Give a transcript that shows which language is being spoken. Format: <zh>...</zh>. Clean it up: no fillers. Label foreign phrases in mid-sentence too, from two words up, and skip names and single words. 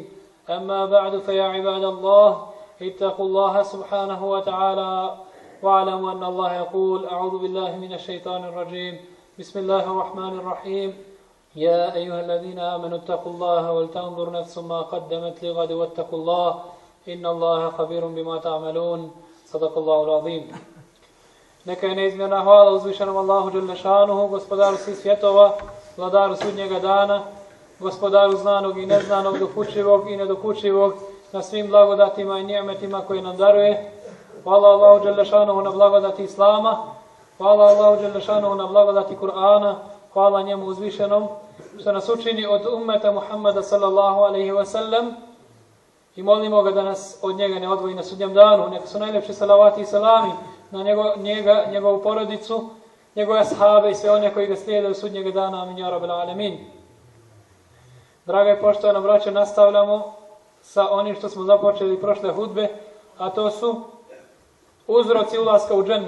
<ar>أما بعد، فيا عباد الله اتقوا الله سبحانه وتعالى واعلموا أن الله يقول: أعوذ بالله من الشيطان الرجيم، بسم الله الرحمن الرحيم، يا أيها الذين آمنوا اتقوا الله ولتنظر نفس ما قدمت لغد واتقوا الله إن الله خبير بما تعملون. صدق الله العظيم.</ar> <bs>Neka je neizmjerna hvala uzvišenom Allahu</bs> <ar>جل شأنه,</ar> <bs>gospodaru svih svjetova, vladaru sudnjega dana, gospodaru znanog i neznanog, dokučivog i nedokučivog, na svim blagodatima i nijemetima koje nam daruje. Hvala Allahu</bs> <ar>جل شأنه</ar> <bs>na blagodati Islama, hvala Allahu</bs> <ar>جل شأنه</ar> <bs>na blagodati Kur'ana, hvala njemu uzvišenom što nas učini od ummeta Muhammada</bs> <ar>صلى الله عليه وسلم,</ar> <bs>i molimo ga da nas od njega ne odvoji na sudnjem danu. Neka su najljepši salavati i salami na njega, njegovu porodicu, njegove ashabe i sve one koji ga slijede u sudnjega dana.</bs> <ar>آمين يا رب العالمين.</ar> <bs>Draga i poštovana braćo, nastavljamo sa onim što smo započeli prošle hudbe, a to su uzroci ulaska u džennet.</bs>